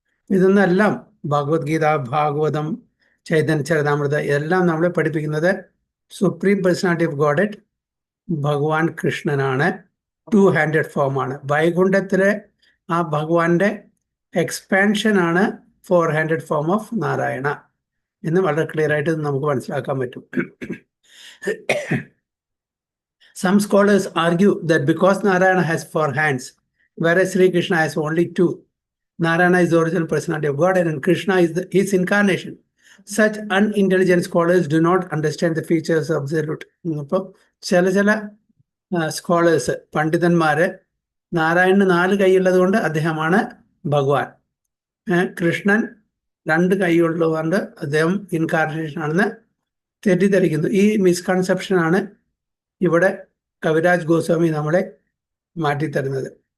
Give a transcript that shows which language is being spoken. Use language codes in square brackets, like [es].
[ml] ഇതൊന്നെല്ലാം ഭഗവത്ഗീത, ഭാഗവതം, ചൈതന്യ ചരിതാമൃത എല്ലാം നമ്മളെ പഠിപ്പിക്കുന്നത് സുപ്രീം പേഴ്സണാലിറ്റി ഓഫ് ഗോഡ് ഭഗവാൻ കൃഷ്ണനാണ്, 2 ഹാൻഡഡ് ഫോമാണ്. വൈകുണ്ഠത്തിലെ ആ ഭഗവാന്റെ എക്സ്പാൻഷൻ ആണ് 4 ഹാൻഡഡ് ഫോം ഓഫ് നാരായണ എന്ന് വളരെ ക്ലിയർ ആയിട്ട് നമുക്ക് മനസ്സിലാക്കാൻ പറ്റും. [en] Some scholars argue that because Narayana has 4 hands, whereas Sri Krishna has only 2, Narayana is the original personality of God and Krishna is his incarnation. Such unintelligent scholars do not understand the features of absolute. [ml] അപ്പോൾ ചില scholars, പണ്ഡിതന്മാര്, നാരായണന് 4 കൈയുള്ളത് കൊണ്ട് അദ്ദേഹമാണ് ഭഗവാൻ, കൃഷ്ണൻ 2 കൈയുള്ളതുകൊണ്ട് അദ്ദേഹം incarnation ആണെന്ന് തെറ്റിദ്ധരിക്കുന്നു. ഈ മിസ്കൺസെപ്ഷനാണ് ഇവിടെ കവിരാജ് ഗോസ്വാമി നമ്മളെ മാറ്റിത്തരുന്നത്.